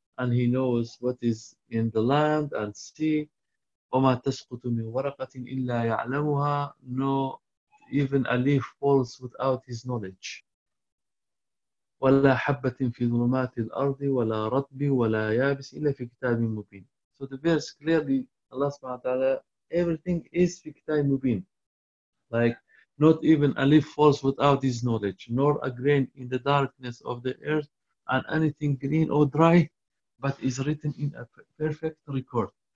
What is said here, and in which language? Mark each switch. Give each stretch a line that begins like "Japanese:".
English: And he knows what is in the land and sea.
Arabic: وما تسقط من ورقة إلا يعلمها.
English: No, even a leaf falls without his knowledge.
Arabic: ولا حبة في ظلمات الأرض ولا رطب ولا يابس إلا في كتاب مبين.
English: So the verse clearly, Allah
Arabic: سبحانه وتعالى,
English: everything is fiktai mubin. Like, not even a leaf falls without his knowledge, nor a grain in the darkness of the earth, and anything green or dry, but is written in a perfect record.